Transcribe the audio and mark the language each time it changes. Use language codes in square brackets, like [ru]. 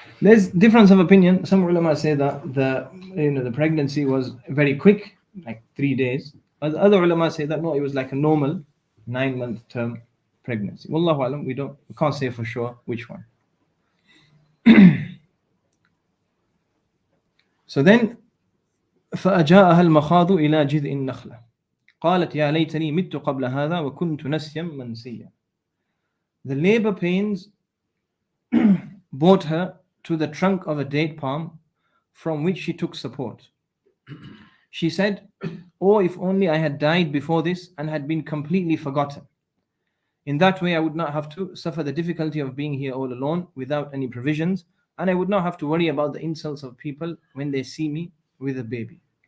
[en] There's difference of opinion. Some ulama say that the pregnancy was very quick, like 3 days. But the other ulama say that no, it was like a normal 9-month term pregnancy. Wallahu alam, we can't say for sure which one. So then [ar] فأجاءها المخاض إلى جذع النخلة قالت يا ليتني مت قبل هذا وكنت نسيا منسيا. [en] The labor pains brought her to the trunk of a date palm from which she took support. She said, "Oh, if only I had died before this and had been completely forgotten. In that way I would not have to suffer the difficulty of being here all alone without any provisions, and I would not have to worry about the insults of people when they see me with a baby."